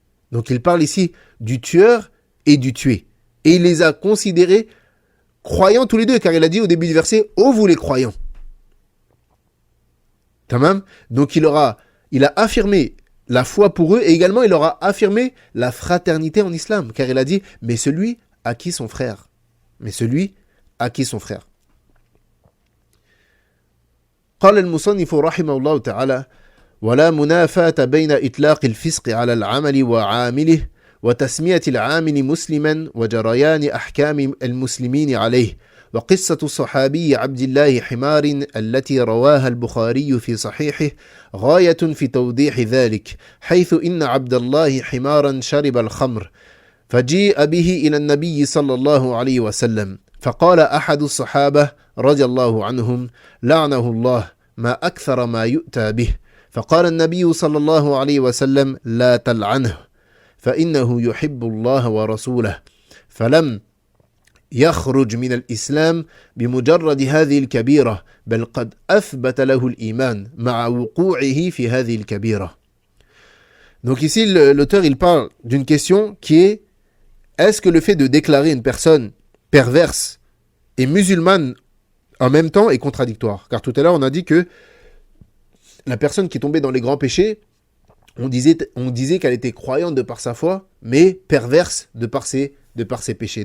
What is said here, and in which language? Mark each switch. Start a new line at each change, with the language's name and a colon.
French: Donc il parle ici du tueur et du tué. Et il les a considérés croyants tous les deux, car il a dit au début du verset, ô vous les croyants. Tamam. Donc il a affirmé la foi pour eux et également il leur a affirmé la fraternité en islam, car il a dit, mais celui à qui son frère. Mais celui à qui son frère.
Arabic: قال المصنف رحمه الله تعالى ولا منافاة بين إطلاق الفسق على العمل وعامله وتسمية العامل مسلما وجريان أحكام المسلمين عليه وقصة الصحابي عبد الله حمار التي رواها البخاري في صحيحه غاية في توضيح ذلك حيث إن عبد الله حمارا شرب الخمر فجيء به إلى النبي صلى الله عليه وسلم فقال أحد الصحابة رضي الله عنهم لعنه الله ما أكثر ما يؤتى به فقال النبي صلى الله عليه وسلم لا تلعنه فإنه يحب الله ورسوله فلم يخرج من الإسلام بمجرد هذه الكبيرة بل قد أثبت له الإيمان مع وقوعه في هذه الكبيرة.
French: Donc ici l'auteur il parle d'une question qui est-ce que le fait de déclarer une personne perverse et musulmane en même temps est contradictoire? Car tout à l'heure on a dit que la personne qui est tombée dans les grands péchés, on disait qu'elle était croyante de par sa foi, mais perverse de par ses péchés.